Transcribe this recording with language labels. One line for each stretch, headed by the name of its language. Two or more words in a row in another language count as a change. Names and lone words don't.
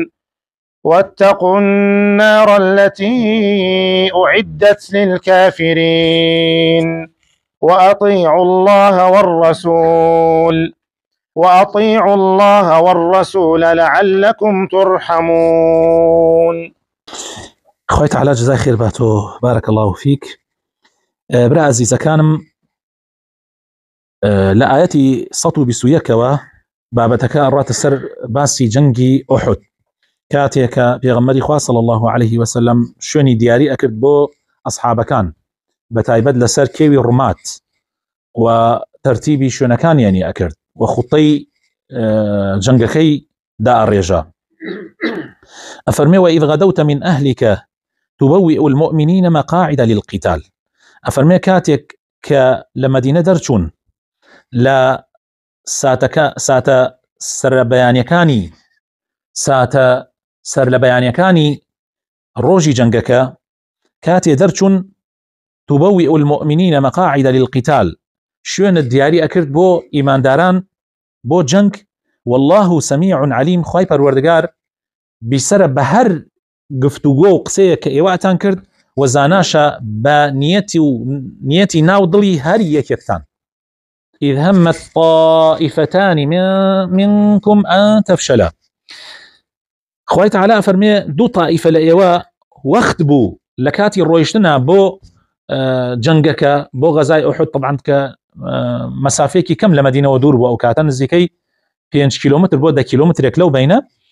Arabic: واتقوا النار التي أعدت للكافرين. وأطيعوا الله والرسول لعلكم ترحمون.
Central Kurdish: خوای تعالی جزای خێر باتۆ،
Arabic: بارك الله فيك.
Central Kurdish: برا عزیزەکانم، لە ئاەتی 121ەوە بابەتەکە ئەڕاتە سەر باسی جەنگی ئوحود، کاتێکە پێغەمبەری خوا
Arabic: صلی الله عليه وسلم
Central Kurdish: شوێنی دیاری ئەکرد بۆ ئەسحابەکان، بە تایبەت لەسەر کێوی ڕوومات و تەرتیبی شوێنەکانیانی ئەکرد و خوتەی جەنگەکەی دائەڕێژا.
Arabic: ئەفەرمێ وإذ غدوت من أهلك تبوئ المؤمنين مقاعد للقتال.
Central Kurdish: ئەفەرمێ کاتێک کە لە مەدینە دەرچوون، لە ساتە سەر لە بەیانیەکانی ڕۆژی جەنگەکە، کاتێ دەرچوون
Arabic: تبوئ المؤمنين مقاعد للقتال،
Central Kurdish: شوێنە دیاری ئەکرد بۆ ئیمانداران بۆ جەنگ.
Arabic: والله سميع عليم،
Central Kurdish: خوای پەروەردگار بیسەرە بە هەر گفتوگۆ و قسەیە کە ئێوەتان کرد و زاناشە بە نیەتی ناو دڵی هەر یەکێکتان.
Arabic: إذ همت طائفتان منكم أن تفشلا.
Central Kurdish: خوای تعالی فەرمێ دوو طائفە لە ئێوە وەخت بوو لە کاتی ڕۆیشتنە بۆ جەنگەکە، بۆ غەزای ئوحود، طبعاً کە مەسافەیەکی کەم لە مەدینەوە دوور بوو، ئەو کاتە نزیکەی 5 کیلومتر بۆ 10 کیلومترێک لەو بینە.